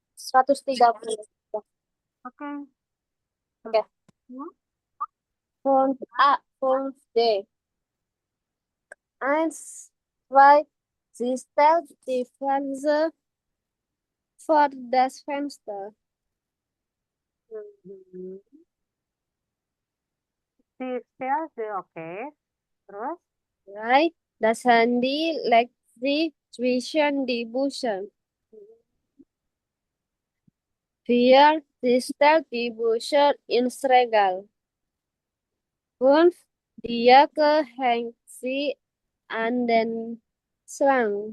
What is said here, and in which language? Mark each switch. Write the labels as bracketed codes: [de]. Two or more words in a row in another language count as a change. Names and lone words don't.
[id] 130. Oke. Oke. Hmm? Font A, font D. [de] Eins, zwei, sie stellt die Fernseher vor das Fenster. Mhm. Si Stelse, oke. [id] Terus? [de] Drei, das Handy legt sie zwischen die Bücher. Vier, sie stellt die Bücher ins Regal. Fünf, die Jacke hängt sie an den Schrank.